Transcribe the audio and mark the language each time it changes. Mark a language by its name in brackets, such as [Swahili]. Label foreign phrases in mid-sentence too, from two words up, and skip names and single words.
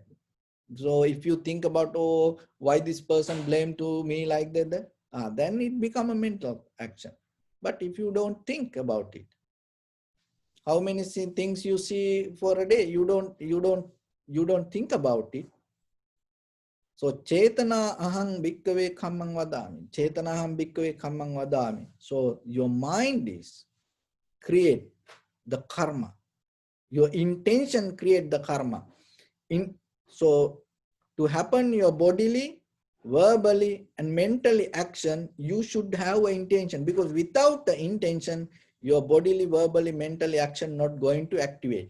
[English] So if you think about, oh, why this person blamed to me like that, then it become a mental action. But if you don't think about it, how many things you see for a day, you don't think about it. [Pali] So chetana aham bhikkave kammang vadami. Chetana aham bhikkave kammang vadami. [English] So your mind is create the karma. Your intention create the karma. So to happen your bodily, verbally and mentally action, you should have an intention, because without the intention, your bodily, verbally, mentally action not going to activate.